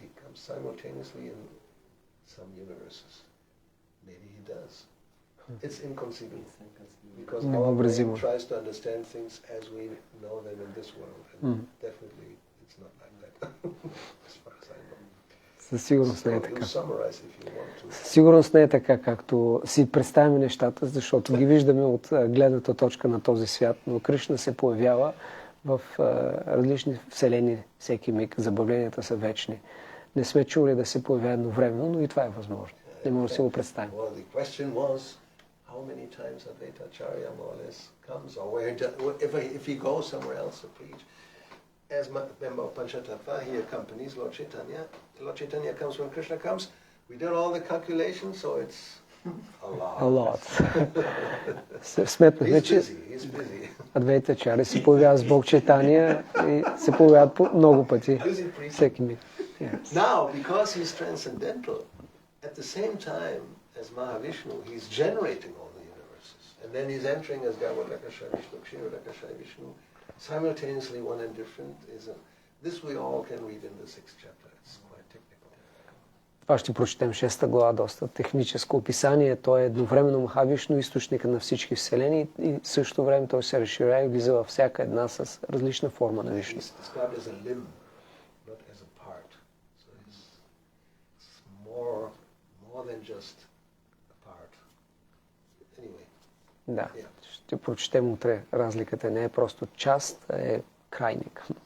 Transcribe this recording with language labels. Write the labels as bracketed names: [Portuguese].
[English] He comes simultaneously in some universes. Maybe he does. It's inconceivable. Because our brain tries to understand things as we know them in this world. And definitely it's not like that. As far as I know. [Bulgarian] Със сигурност не е [English] So [Bulgarian] така. [English] you summarize if you want to. [Bulgarian] Със сигурност не е така, както си представяме нещата, защото ги виждаме от гледната точка на този свят, но Кришна се появява в различни вселени всеки миг. Забавленията са вечни. Не сме чули да се появява едновременно, но и това е възможно. Не може да си го представим. [English] Well, the question was, how many times Advaita Acharya more or less comes, or if he goes somewhere else to preach. As member of Panchatattva, he accompanies Lord Chaitanya. Lord Chaitanya comes when Krishna comes. We did all the calculations, so it's a lot. [Bulgarian] Сметнахме, че [English] He's busy. [Bulgarian] Адвайта Ачаря се появява с Бог Чайтания и се появяват по много пъти всеки миг. [English] Now, because he's transcendental, at the same time as Mahavishnu, he's generating all the universes. And then he's entering as Gauravani, Vishnu, Kshirodakashayi Vishnu. Simultaneously, one and different this we all can read in the 6th chapter. It's quite technical. [Bulgarian] Това ще прочетем 6 глава, доста техническо описание. Той е едновременно Махавишну, източника на всички вселени, и в същото време той се разширява и влиза във всяка една с различна форма на Вишну. [English] He's described as a limb, not as a part. So it's more than just a part. Anyway. [Bulgarian] Да, ще прочетем утре. Разликата не е просто част, а е крайник.